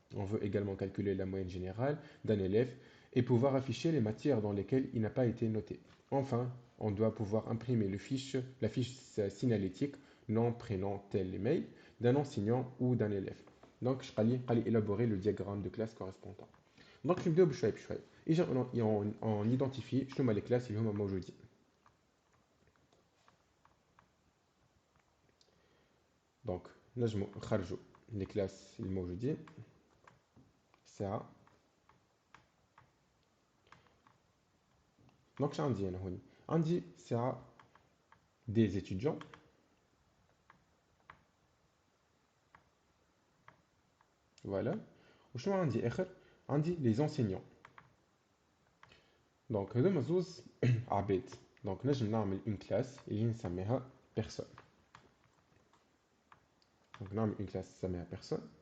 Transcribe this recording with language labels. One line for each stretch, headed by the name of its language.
French: On veut également calculer la moyenne générale d'un élève et pouvoir afficher les matières dans lesquelles il n'a pas été noté. Enfin, on doit pouvoir imprimer la fiche signalétique, nom, prénom, tel email, d'un enseignant ou d'un élève. Donc, je vais élaborer le diagramme de classe correspondant.
Arabic: Donc, نبداو بشوي بشوي. إجا
French: on identifie
Arabic: شنو هما
French: les classes
Arabic: اللي هما موجودين. Donc, نجمو نخرجوا
French: les classes
Arabic: اللي موجودين. ساعة. Donc, عندي أنا هوني. عندي ساعة
French: des étudiants. Voilà.
Arabic: وشنو عندي آخر؟ عندي
French: les enseignants.
Arabic: Donc, هذوما زوز عباد. Donc, نجم نعمل
French: une classe
Arabic: اللي نسميها personne.
French: Donc,
Arabic: نعمل
French: une classe
Arabic: نسميها
French: personne.